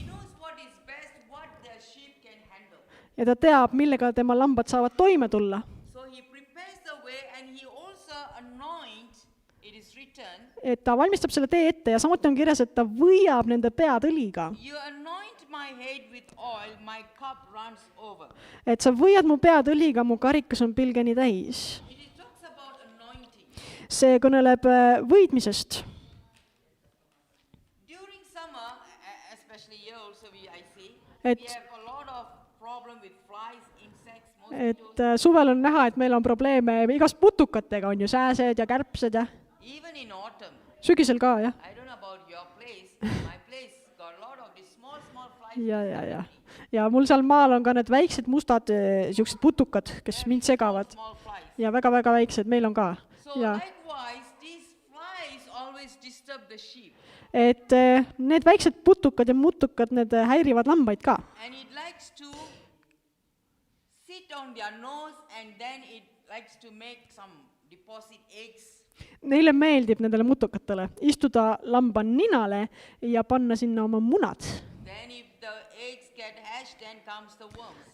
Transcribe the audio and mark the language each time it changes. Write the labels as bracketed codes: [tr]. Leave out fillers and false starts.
[en] He knows what is best, what the sheep can handle. [et] ja ta teab, millega tema lambad saavad toime tulla. [en] So he prepares the way and he also anoints, it is written, [et] Et ta valmistab selle tee ette ja samuti on kirjas, et ta võiab nende pead õliga. [en] you anoint my head with oil, my cup runs over. [et] Et sa võiad mu pead õliga, mu karikas on pilgeni täis. [en] It talks about anointing. [et] See kõneleb võidmisest. [en] During summer, especially here also I see, Et- we have a lot of problem with flies, insects, Et mosquitoes. [et] suvel on näha, et meil on probleeme igast putukatega, on ju sääsed ja kärbsed ja [en] Even in autumn, [et] sügisel ka, jah. [en] I don't know about your place, my place got a lot of these small flies. [et] Ja. Ja mul seal maal on ka need väiksed mustad siuksed putukad, kes mind segavad [en] Small flies. [et] ja väga-väga väiksed, meil on ka. [en] So So [et] Ja. [en] likewise, these flies always disturb the sheep. [et] et need väiksed putukad ja mutukad, need häirivad lambaid ka. [en] And it likes to sit on their nose and then it likes to make some deposit eggs. [et] Neile meeldib nendele mutukatele istuda lamba ninale ja panna sinna oma munad. [en] Then if the eggs get hatched, then comes the worms.